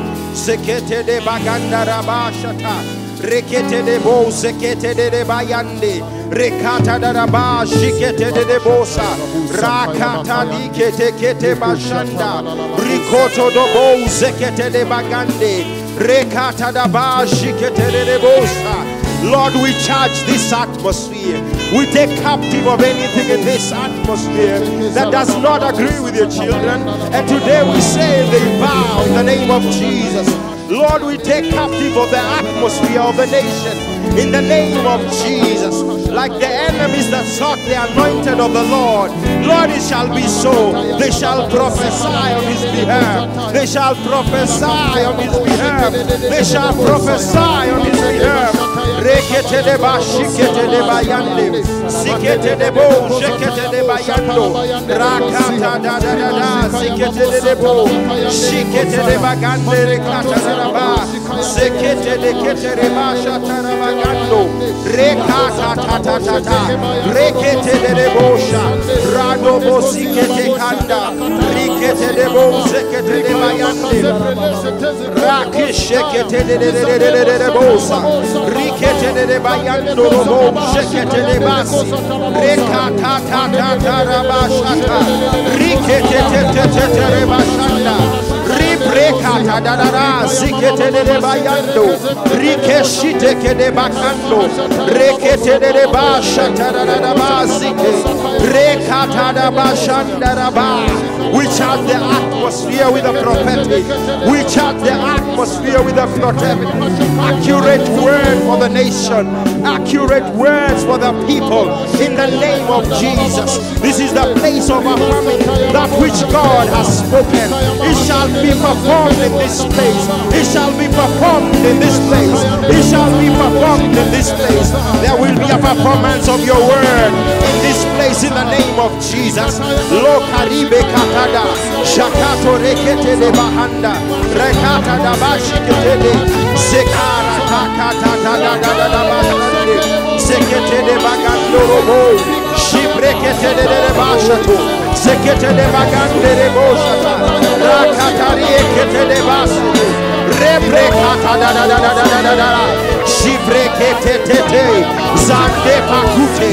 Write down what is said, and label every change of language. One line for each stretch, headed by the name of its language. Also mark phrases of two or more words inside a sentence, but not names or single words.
English: Zekete de baganda rabashata. Rekete de bo zekete de bayande. Rekata da ba shikete de bosa. Rakata dikete kete bashanda. Rikoto do bo zekete de bagande. Rekata da ba shikete de bosa. Lord, we charge this atmosphere. We take captive of anything in this atmosphere that does not agree with your children. And today we say they bow in the name of Jesus. Lord, we take captive of the atmosphere of the nation in the name of Jesus. Like the enemies that sought the anointed of the Lord, Lord, it shall be so. They shall prophesy on his behalf. They shall prophesy on his behalf. They shall prophesy on his behalf. Rekete de ba shikete de bayande. Sikete de bo shikete de bayando. Rakata da da da da. Sikete de bo. Shikete de bagande rekata da ba. Sikete de kete de ba shatara bagando. Rekata ta ta ta ta. Rekete de bosha. Rado bo sikete kanda. Rikete de bo sikete de bayande. Rakishekete de bosa. Rikete de bayando robo shekete de basi. Rekata ta ta ta rabashata. Rikete te te te te rebashanda. Ribrekata da da da. Zikete de bayando. Rikeshite ke de bakando. Rekete de bashata da da da basike. Rekata da bashanda da ba. We charge the atmosphere with the prophetic. We charge the atmosphere with the prophetic. Accurate word for the nation. Accurate words for the people. In the name of Jesus. This is the place of affirming that which God has spoken. It shall be performed in this place. It shall be performed in this place. It shall be performed in this place. There will be a performance of your word in this place in the name of Jesus. Lo karibe katada. Shakato rekete de bahanda. Rekata da bashikete de. Sekara takata da da da da da bashande. Sekete de bagando robo. Shibrekete de bashato. Sekete de bagande de boshata. Rakata rekete de basu. Rebrekata da da da da da da da. Shibrekete te. Zande pakute.